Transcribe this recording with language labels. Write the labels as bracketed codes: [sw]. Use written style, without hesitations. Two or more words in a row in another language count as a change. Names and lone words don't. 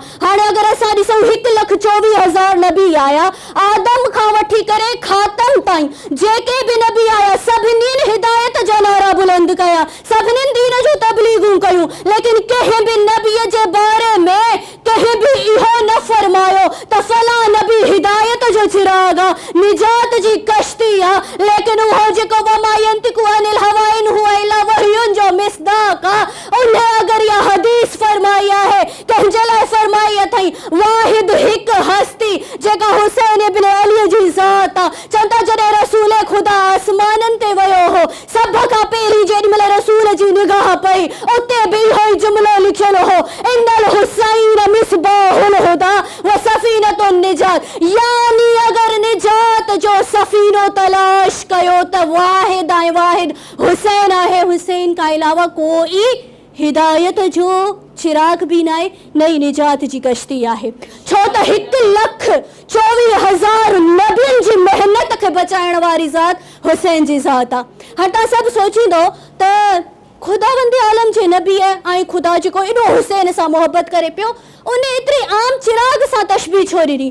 [sd] हाणे अगरि असां ॾिसूं 1,24,000 नबी आया, आदम खां वठी करे खातम ताईं जेके बि नबी आया सभिनी हिदायत जा नारा बुलंद कया, सभिनी दीन जूं तबलीगूं कयूं, लेकिन कंहिं बि नबीअ जे बारे में कंहिं बि इहो न फरमायो त फला नबी हिदायत जो चिराग आहे, निजात जी कश्ती आहे, लेकिन उहो जेको [ar] وما ينطق عن الهوى إن هو إلا وحي [sd] जो मिसदाक आहे, उन अगरि इहा हदीस फरमाई आहे कंहिंजे लाइ फरमाई अथई, वाहिद हिकु हस्ती जेका हुसैन इब्न अली जी ज़ात आहे। चवंदा जॾहिं रसूल ख़ुदा आसमाननि ते वियो हो, सभ खां पहिरीं जेॾी महिल रसूल जी निगाह पई, उते बि इहो ई जुमिलो लिखियलु हो, [ar] إن الحسين مصباح الهدى وسفينة النجاة. [sd] यानी अगरि निजात जो सफ़ीनो तलाश कयो त वाहिद ऐं वाहिद हुसैन आहे, हुसैन खां अलावा कोई हिदायत जो चिराग भी न आहे, नई निजात जी कश्ती आहे। छो त 1,24,000 नबियुनि जी मेहनत खे बचाइण वारी ज़ात हुसैन जी ज़ात आहे। हाणे तव्हां सभु सोचींदो त ख़ुदावंद आलम जे नबी ऐं ख़ुदा जेको एॾो हुसैन सां मोहबत करे पियो, उन एतिरे आम चिराग सां तशबीह छो ॾिनी?